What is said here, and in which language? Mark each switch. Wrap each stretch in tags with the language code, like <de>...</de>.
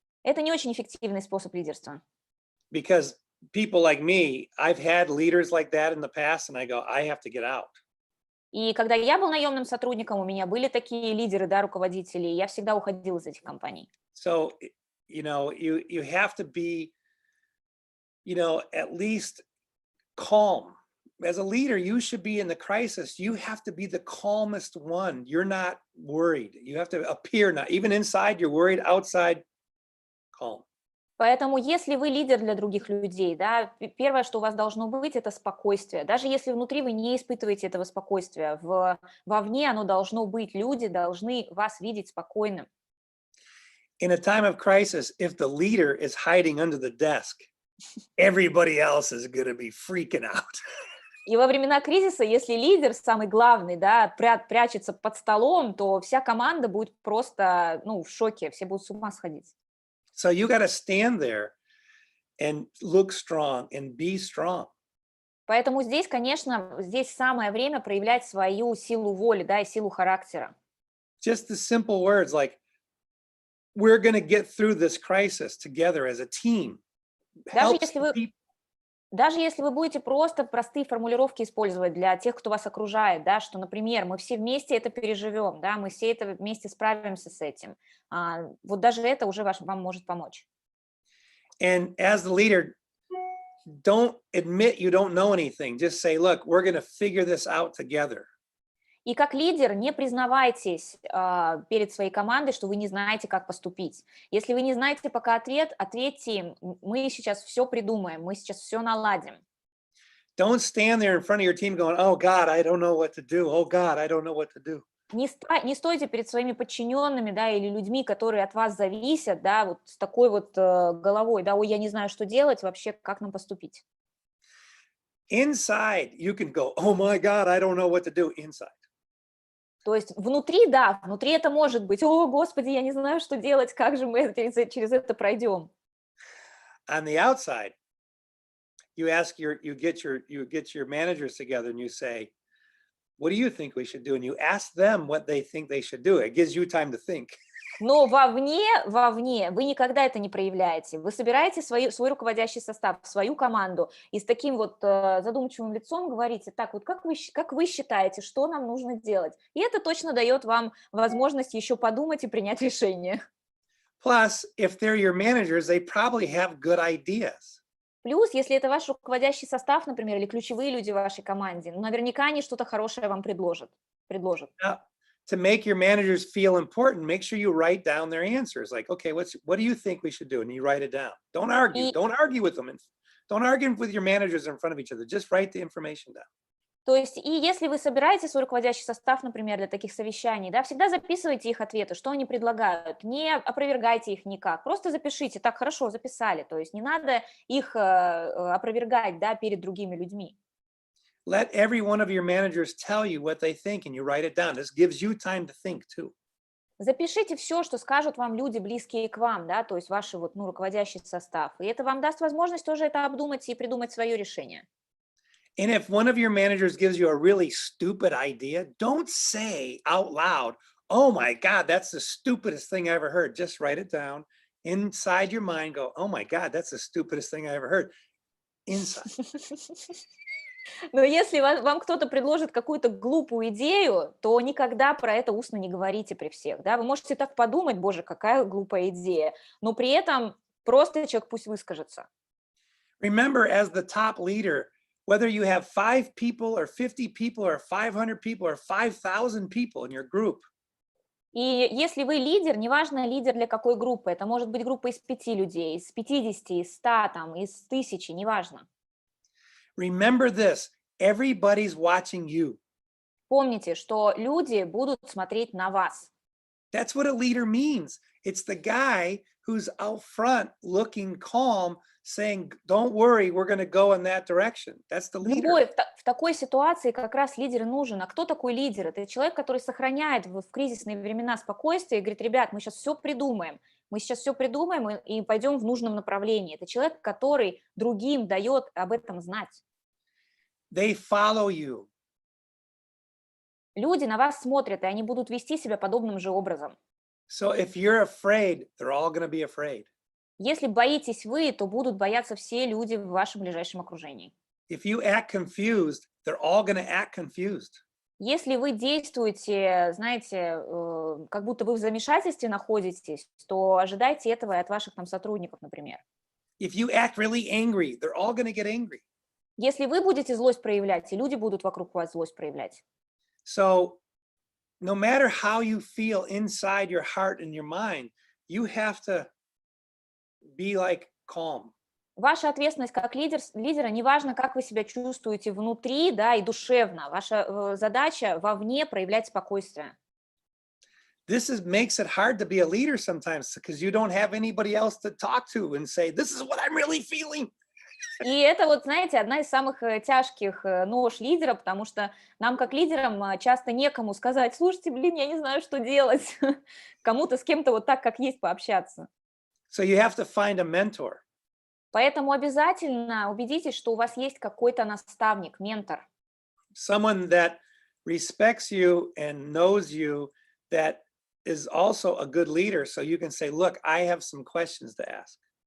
<ru>Это не очень эффективный способ лидерства.</ru> <en>because people like me, I've had leaders like that in the past and I go, I have to get out.</en> <ru>И когда я был наемным сотрудником, у меня были такие лидеры, да, руководители, и я всегда уходила из этих компаний.</ru> <en>So, you know, you have to be, you know, at least calm. As a leader, you should be in the crisis. You have to be the calmest one. You're not worried. You have to appear not even inside, you're worried, outside, calm.</en> <ru>Поэтому, если вы лидер для других людей, да, первое, что у вас должно быть, это спокойствие. Даже если внутри вы не испытываете этого спокойствия, вовне оно должно быть. Люди должны вас видеть спокойным.</ru> <en>In a time of crisis, if the leader is hiding under the desk, everybody else is going to be freaking out.</en> <ru>И во времена кризиса, если лидер, самый главный, да, прячется под столом, то вся команда будет просто, ну, в шоке, все будут с ума сходить.</ru> <en>So you got to stand there and look strong and be strong.</en> <ru>Поэтому здесь, конечно, здесь самое время проявлять свою силу воли, да, и силу характера.</ru> <en>Just the simple words like, we're going to get through this crisis together as a team.</en> <ru>Даже</ru> <en>Helps</en> <ru>если вы,</ru> <en>people.</en> <ru>даже если вы будете просто простые формулировки использовать для тех, кто вас окружает, да, что, например, мы все вместе это переживем, да, мы все это вместе справимся с этим. Вот даже это уже вам может помочь.</ru> <en>And as the leader, don't admit you don't know anything. Just say, look, we're going to figure this out together.</en> <ru>И как лидер не признавайтесь перед своей командой, что вы не знаете, как поступить. Если вы не знаете пока ответ, ответьте им, мы сейчас все придумаем, мы сейчас все наладим.</ru> <en>Don't stand there in front of your team going, oh God, I don't know what to do. Oh God, I don't know what to do.</en> <ru>Не стойте перед своими подчиненными, да, или людьми, которые от вас зависят, да, вот с такой вот головой, да, ой, я не знаю, что делать, вообще, как нам поступить.</ru> <en>Inside, you can go, oh my God, I don't know what to do inside.</en> <ru>То есть внутри, да, внутри это может быть, о, Господи, я не знаю, что делать, как же мы через это пройдем.</ru> <en>On the outside, you get your managers together and you say, what do you think we should do? And you ask them what they think they should do. It gives you time to think.</en> <ru>Но вовне вы никогда это не проявляете. Вы собираете свой руководящий состав, свою команду, и с таким вот задумчивым лицом говорите, так, вот как вы считаете, что нам нужно делать? И это точно дает вам возможность еще подумать и принять решение.</ru> <en>Plus, if they're your managers, they probably have good ideas.</en> <ru>Плюс, если это ваш руководящий состав, например, или ключевые люди в вашей команде, ну, наверняка они что-то хорошее вам предложат.</ru> <en>Now, to make your managers feel important, make sure you write down their answers. Like, okay, what do you think we should do? And you write it down. Don't argue.</en> <ru>И</ru> <en>Don't argue with them. Don't argue with your managers in front of each other. Just write the information down.</en> <ru>То есть, и если вы собираете свой руководящий состав, например, для таких совещаний, да, всегда записывайте их ответы, что они предлагают, не опровергайте их никак, просто запишите, так, хорошо, записали, то есть не надо их опровергать, да, перед другими людьми.</ru> <en>Let every one of your managers tell you what they think and you write it down. This gives you time to think too.</en> <ru>Запишите все, что скажут вам люди, близкие к вам, да, то есть ваш вот, ну, руководящий состав, и это вам даст возможность тоже это обдумать и придумать свое решение.</ru> <en>And if one of your managers gives you a really stupid idea, don't say out loud, oh my God, that's the stupidest thing I ever heard. Just write it down. Inside your mind, go, oh my God, that's the stupidest thing I ever heard. Inside.</en> <ru>Но если вам кто-то предложит какую-то глупую идею, то никогда про это устно не говорите при всех. Да? Вы можете так подумать, боже, какая глупая идея, но при этом просто человек пусть выскажется.</ru> <en>Remember, as the top leader, whether you have 5 people or 50 people or 500 people or 5,000 people in your group,</en> <ru>И если вы лидер, неважно лидер для какой группы, это может быть группа из 5 людей, из 50, из 100, там, из 1000, неважно.</ru> <en>remember this, everybody's watching you.</en> <ru>Помните, что люди будут смотреть на вас.</ru> <en>That's what a leader means. It's the guy who's out front looking calm, saying, don't worry, we're going to go in that direction. That's the leader.</en> <ru>В такой ситуации как раз лидер и нужен. А кто такой лидер? Это человек, который сохраняет в кризисные времена спокойствие и говорит, ребят, мы сейчас все придумаем. Мы сейчас все придумаем и пойдем в нужном направлении. Это человек, который другим дает об этом знать.</ru> <en>They follow you.</en> <ru>Люди на вас смотрят, и они будут вести себя подобным же образом.</ru> <en>So if you're afraid, they're all going to be afraid.</en> <ru>Если боитесь вы, то будут бояться все люди в вашем ближайшем окружении.</ru> <en>If you act confused, they're all going to act confused.</en> <ru>Если вы действуете, знаете, как будто вы в замешательстве находитесь, то ожидайте этого и от ваших там сотрудников, например.</ru> <en>If you act really angry, they're all going to get angry.</en> <ru>Если вы будете злость проявлять, и люди будут вокруг вас злость проявлять.</ru> <en>So no matter how you feel inside your heart and your mind, you have to be like calm.</en> <ru>Ваша ответственность как лидера, неважно, как вы себя чувствуете внутри, да, и душевно. Ваша задача вовне проявлять спокойствие.</ru> <en>Makes it hard to be a leader sometimes because you don't have anybody else to talk to and say, this is what I'm really feeling.</en> <ru>И это вот, знаете, одна из самых тяжких нож лидера, потому что нам, как лидерам, часто некому сказать: слушайте, блин, я не знаю, что делать. Кому-то с кем-то вот так, как есть, пообщаться.</ru> <en>So you have to find a mentor.</en> <ru>Поэтому обязательно убедитесь, что у вас есть какой-то наставник, ментор.</ru> <en>Someone that respects you and knows you, that is also a good leader. So you can say, look, I have some questions to ask.</en>